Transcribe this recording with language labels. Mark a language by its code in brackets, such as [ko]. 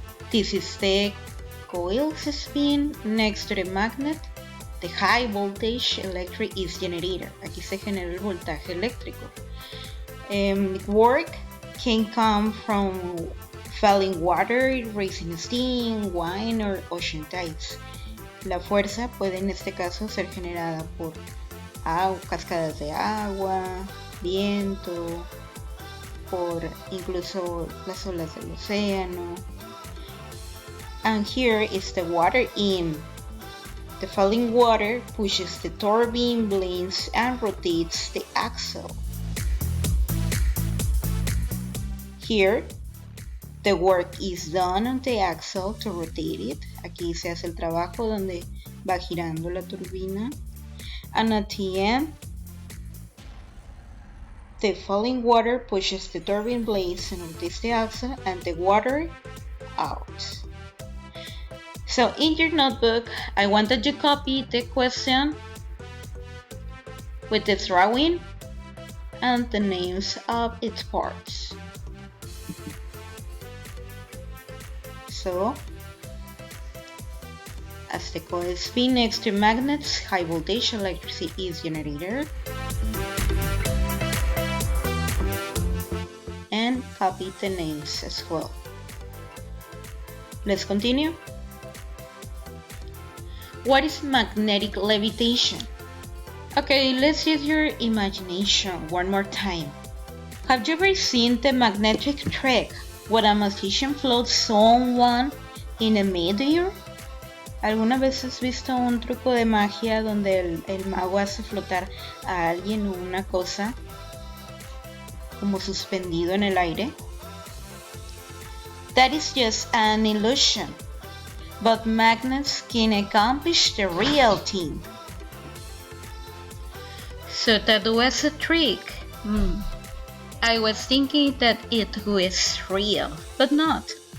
[en] This is the coil's spin next to the magnet. The high voltage electric is generator. [es] Aquí se genera el voltaje eléctrico. [en] Work can come from falling water, raising steam, wind, or ocean tides. [es] La fuerza puede en este caso ser generada por cascadas de agua, viento, por incluso las olas del océano. [en] And here is the water in. The falling water pushes the turbine blades and rotates the axle. Here, the work is done on the axle to rotate it. [es] Aquí se hace el trabajo donde va girando la turbina. [en] And at the end, the falling water pushes the turbine blades and rotates the axle and the water out. So in your notebook, I want that you copy the question with the drawing and the names of its parts. So, as the coils spin next to magnets, high voltage electricity is generated. And copy the names as well. Let's continue. What is magnetic levitation? Okay, let's use your imagination one more time. Have you ever seen the magnetic trick where a magician floats someone in a midair? [es] ¿Alguna vez has visto un truco de magia donde el mago hace flotar a alguien o una cosa como suspendido en el aire? [en] That is just an illusion, but magnets can accomplish the real thing. So that was a trick. I was thinking that it was real, but not.